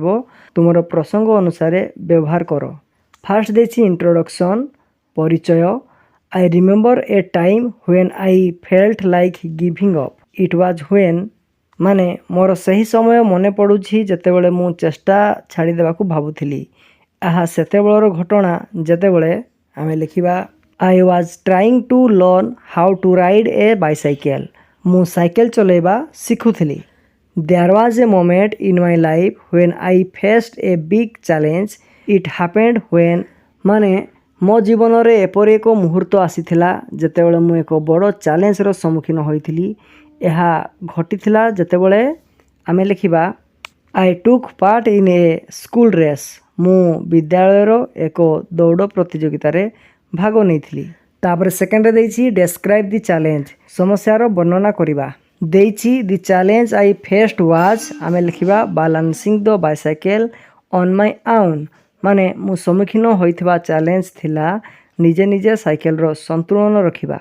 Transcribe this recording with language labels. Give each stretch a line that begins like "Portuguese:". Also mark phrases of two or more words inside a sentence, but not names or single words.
Odia: ତୁମର ପ୍ରସଙ୍ଗ ଅନୁସାରେ ବ୍ୟବହାର କର। ଫାର୍ଷ୍ଟ ଦେଇଛି ଇଣ୍ଟ୍ରୋଡକ୍ସନ୍, ପରିଚୟ।
English: I remember a time when I felt like giving up. it was when
Odia: ମାନେ ମୋର ସେହି ସମୟ ମନେ ପଡ଼ୁଛି ଯେତେବେଳେ ମୁଁ ଚେଷ୍ଟା ଛାଡ଼ିଦେବାକୁ ଭାବୁଥିଲି। ଏହା ସେତେବେଳର ଘଟଣା ଯେତେବେଳେ ଆମେ ଲେଖିବା
English: I was trying to learn how to ride a bicycle.
Odia: ମୁଁ ସାଇକେଲ ଚଲାଇବା ଶିଖୁଥିଲି।
English: There was a moment in my life when I faced a big challenge. It happened when
Odia: ମାନେ ମୋ ଜୀବନରେ ଏପରି ଏକ ମୁହୂର୍ତ୍ତ ଆସିଥିଲା ଯେତେବେଳେ ମୁଁ ଏକ ବଡ଼ ଚ୍ୟାଲେଞ୍ଜର ସମ୍ମୁଖୀନ ହୋଇଥିଲି। ଏହା ଘଟିଥିଲା ଯେତେବେଳେ ଆମେ ଲେଖିବା
English: I took part in a school race.
Odia: ମୁଁ ବିଦ୍ୟାଳୟର ଏକ ଦୌଡ଼ ପ୍ରତିଯୋଗିତାରେ ଭାଗ ନେଇଥିଲି। ତାପରେ ସେକେଣ୍ଡରେ ଦେଇଛି
English: describe the challenge,
Odia: ସମସ୍ୟାର ବର୍ଣ୍ଣନା କରିବା। ଦେଇଛି
English: the challenge I faced was,
Odia: ଆମେ ଲେଖିବା
English: balancing the bicycle on my own,
Odia: ମାନେ ମୁଁ ସମ୍ମୁଖୀନ ହୋଇଥିବା ଚ୍ୟାଲେଞ୍ଜ ଥିଲା ନିଜେ ନିଜେ ସାଇକେଲର ସନ୍ତୁଳନ ରଖିବା।